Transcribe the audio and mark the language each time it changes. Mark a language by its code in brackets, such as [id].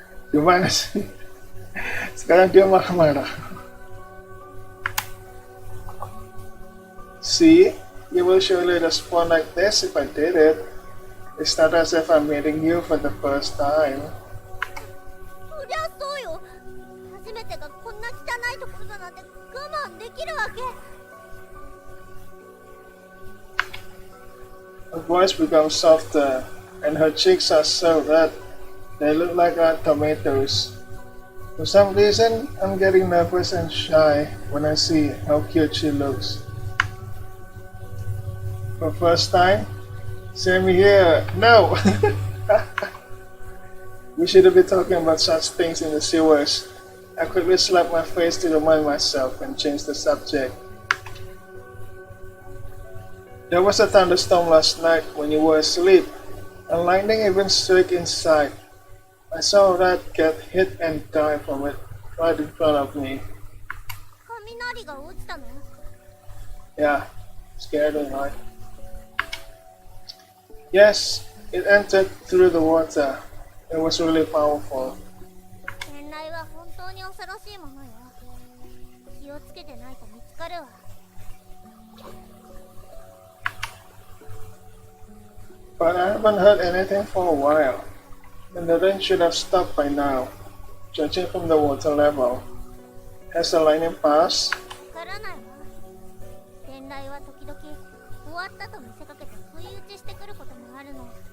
[id] Gimana sih? Sekarang dia marah-marah. [en] See, you will surely respond like this if I did it. It's not as if I'm meeting you for the first time. [ja] そりゃそうよ。初めてがこんな汚いところだなんて我慢できるわけ。 [en] Her voice becomes softer, and her cheeks are so red they look like red tomatoes. For some reason, I'm getting nervous and shy when I see how cute she looks. For first time? Same here. No! We shouldn't be talking about such things in the sewers. I quickly slapped my face to remind myself and changed the subject. There was a thunderstorm last night when you were asleep, and lightning even struck inside. I saw a rat get hit and die from it right in front of me. [ja] 雷が落ちたの？ [en] Yeah, scary, right? Yes, it entered through the water. It was really powerful. [ja] 天雷は本当に恐ろしいものよ。気をつけてないと見つかるわ。 [en] But I haven't heard anything for a while, and the rain should have stopped by now, judging from the water level. Has the lightning passed? [ja] わからないわ。天雷は時々終わったと見せかけて不意打ちしてくることもあるの。